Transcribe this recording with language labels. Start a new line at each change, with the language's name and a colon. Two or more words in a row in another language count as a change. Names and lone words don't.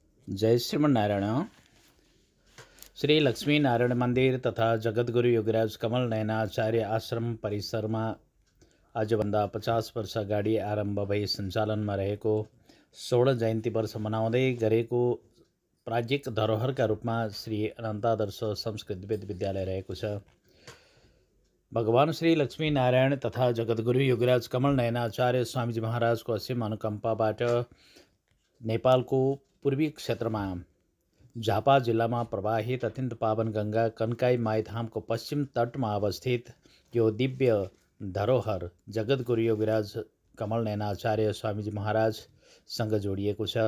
Nepali: जय श्रीमन्नारायण। श्री लक्ष्मी नारायण मंदिर तथा जगद्गुरु योगीराज कमल नयनाचार्य आश्रम परिसर में आजभन्दा 50 वर्ष अगाडि आरम्भ भई सञ्चालनमा रहेको 16 जयन्ती वर्ष मनाउँदै गरेको प्राज्ञिक धरोहरका रूपमा श्री अनन्तादर्श संस्कृत वेद विद्यालय रहेको छ। भगवान श्री लक्ष्मी नारायण तथा जगद्गुरु योगीराज कमल नयनाचार्य स्वामीजी महाराजको असीम अनुकम्पाबाट नेपालको पूर्वी क्षेत्रमा झापा जिल्लामा प्रवाहित अत्यन्त पावन गंगा कन्काई माईधामको पश्चिम तटमा अवस्थित यो दिव्य धरोहर जगद्गुरु योगीराज कमल नयनाचार्य स्वामीजी महाराजसँग जोडिएको छ।